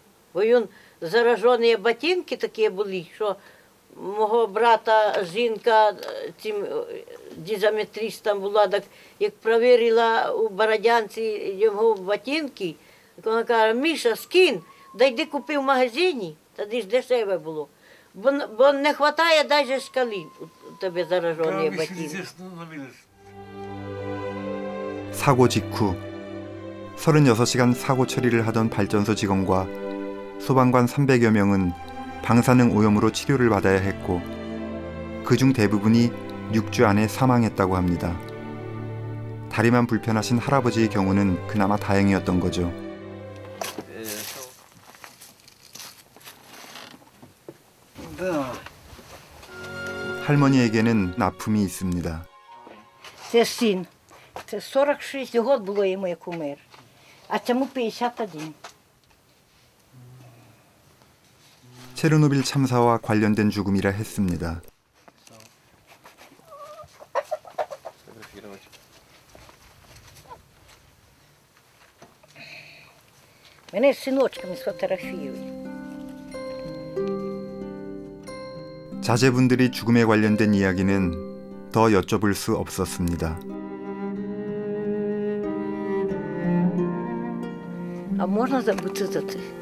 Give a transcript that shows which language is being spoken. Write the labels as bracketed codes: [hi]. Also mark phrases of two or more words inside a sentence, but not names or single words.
[uk] Бо він заражені ботинки такі були, що мого брата жінка цим дизометристом була, так як перевірила у Бородянці його ботинки, так вона каже, Міша, скинь, да йди купи в магазині, тоді ж дешеве було. Бо не вистачає навіть шкали у тебе заражені ботинки. [ko] 사고 직후 36시간 사고 처리를 하던 발전소 직원과 소방관 300여 명은 방사능 오염으로 치료를 받아야 했고 그중 대부분이 6주 안에 사망했다고 합니다. 다리만 불편하신 할아버지의 경우는 그나마 다행이었던 거죠. 할머니에게는 아픔이 있습니다. [uk] Це син. Це 46 років було йому, як умер. А цьому 51. [ko] 체르노빌 참사와 관련된 죽음이라 했습니다. [uk] Мене з синочками сфотографіюють. [ko] 자제분들이 죽음에 관련된 이야기는 더 여쭤볼 수 없었습니다. [uk] А можна забути за це?